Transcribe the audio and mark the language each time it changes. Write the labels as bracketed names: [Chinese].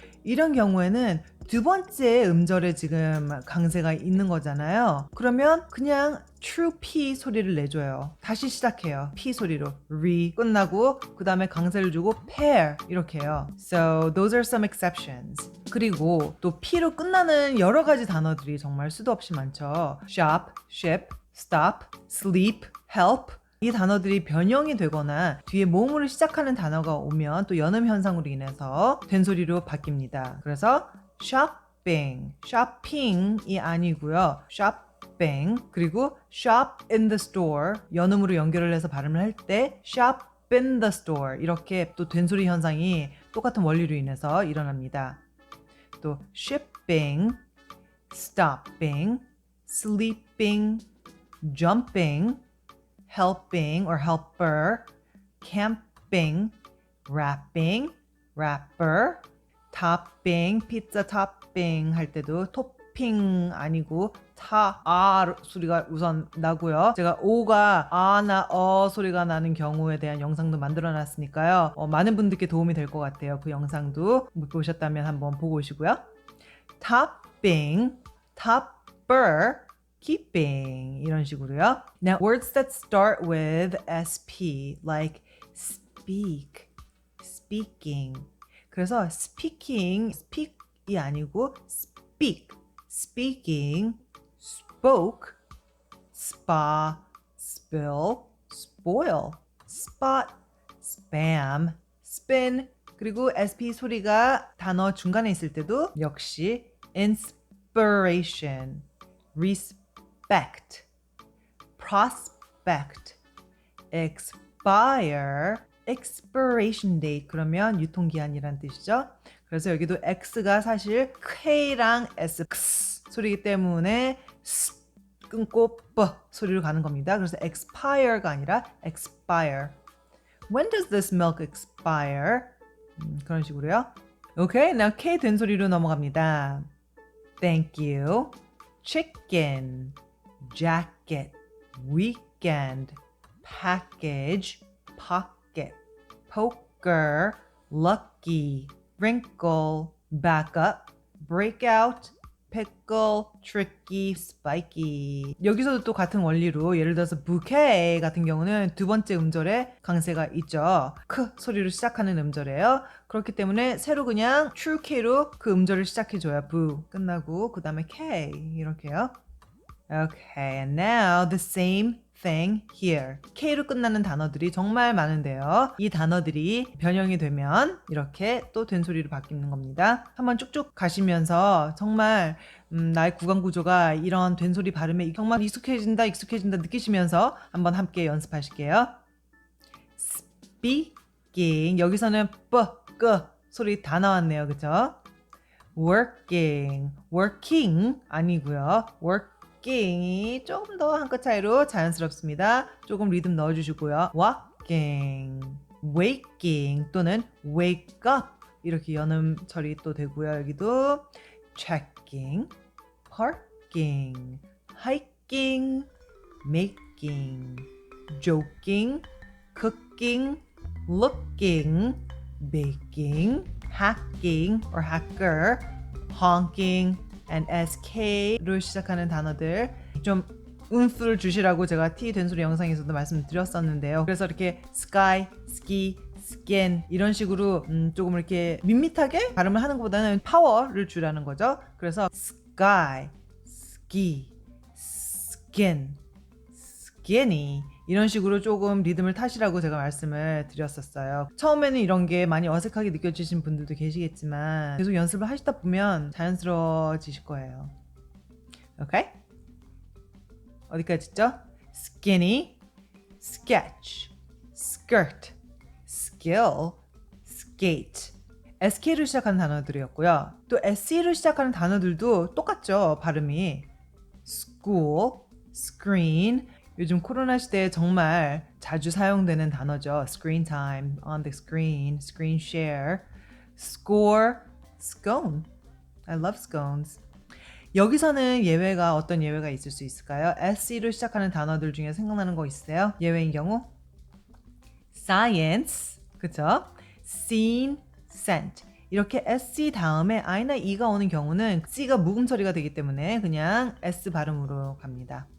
[Korean] 이런 경우에는 두 번째 음절에 지금 강세가 있는 거잖아요. 그러면 그냥 true P 소리를 내줘요. 다시 시작해요. P 소리로 re 끝나고 그 다음에 강세를 주고 pair 이렇게 해요. [English] So those are some exceptions. [Korean] 그리고 또 P로 끝나는 여러 가지 단어들이 정말 수도 없이 많죠. [English] shop, ship, stop, sleep, help. [Korean] 이 단어들이 변형이 되거나 뒤에 모음으로 시작하는 단어가 오면 또 연음 현상으로 인해서 된소리로 바뀝니다. 그래서 shopping, shopping이 아니고요. shopping 그리고 [English] shop in the store [Korean] 연음으로 연결을 해서 발음을 할 때 shop in the store 이렇게 또 된소리 현상이 똑같은 원리로 인해서 일어납니다. [English] 또 shipping, stopping, sleeping, jumping, helping or helper, camping, wrapping, wrapper, topping, [Korean] 피자 토핑 할 때도 토핑 아니고 아 소리가 우선 나고요. 제가 오가 아나 소리가 나는 경우에 대한 영상도 만들어 놨으니까요. 많은 분들께 도움이 될 것 같아요. 그 영상도 못 보셨다면 한번 보고 오시고요. [English] topping, topper, keeping [Korean] 이런 식으로요. [English] Now words that start with sp like speak, speaking. 그래서 speaking, [Korean] speak이 아니고 [English] speak, speaking, spoke, spa, spill, spoil, spot, spam, spin. [Korean] 그리고 sp 소리가 단어 중간에 있을 때도 역시 inspiration, respect, prospect, expire, expiration date 그러면 유통기한이란 뜻이죠. 그래서 여기도 X가 사실 K랑 S, X 소리이기 때문에 S 끊고 B 소리로 가는 겁니다. 그래서 expire가 아니라 expire. [English] When does this milk expire? [Korean] 그런 식으로요. [English] Okay, now K 된소리로 넘어갑니다. Thank you, chicken, jacket, weekend, package, pocket, poker, lucky, wrinkle, backup, breakout, pickle, tricky, spiky. [Korean] 여기서도 또 같은 원리로 예를 들어서 bouquet 같은 경우는 두 번째 음절에 강세가 있죠. 크 소리로 시작하는 음절이에요. 그렇기 때문에 새로 그냥 true K로 그 음절을 시작해줘야 boo 끝나고 그 다음에 K 이렇게요. [English] Okay, and now the same thing here. [Korean] K로 끝나는 단어들이 정말 많은데요. 이 단어들이 변형이 되면 이렇게 또 된소리로 바뀌는 겁니다. 한번 쭉쭉 가시면서 정말 나의 구강 구조가 이런 된소리 발음에 정말 익숙해진다 느끼시면서 한번 함께 연습하실게요. Speaking 여기서는 쁘, 끄 소리 다 나왔네요. 그쵸? [English] Working, working [Korean] 아니고요. working이 조금 더 한 끗 차이로 자연스럽습니다. 조금 리듬 넣어주시고요. walking, waking 또는 wake up 이렇게 연음 처리 또 되고요. [English] 여기도 checking, parking, hiking, making, joking, cooking, looking, baking, hacking or hacker, honking, and [Korean] sk로 시작하는 단어들 좀 음수를 주시라고 제가 T 된소리 영상에서도 말씀드렸었는데요. 그래서 이렇게 sky, ski, skin 이런 식으로 조금 이렇게 밋밋하게 발음을 하는 것보다는 파워를 주라는 거죠. [English] 그래서 sky, ski, skin, [Korean] skinny 이런 식으로 조금 리듬을 타시라고 제가 말씀을 드렸었어요. 처음에는 이런 게 많이 어색하게 느껴지신 분들도 계시겠지만 계속 연습을 하시다 보면 자연스러워지실 거예요. 오케이? 어디까지 했죠? [English] skinny, sketch, skirt, skill, skate. [Korean] SK로 시작하는 단어들이었고요. 또 SE로 시작하는 단어들도 똑같죠, 발음이. [English] school, screen. [Korean] 요즘 코로나 시대에 정말 자주 사용되는 단어죠. [English] screen time, on the screen, screen share, score, scone. I love scones. [Korean] 여기서는 예외가 어떤 예외가 있을 수 있을까요? SE로 시작하는 단어들 중에 생각나는 거 있어요? 예외인 경우? science, 그쵸? [English] seen, sent. [Korean] 이렇게 SC 다음에 I나 E가 오는 경우는 C가 묵음 처리가 되기 때문에 그냥 S 발음으로 갑니다.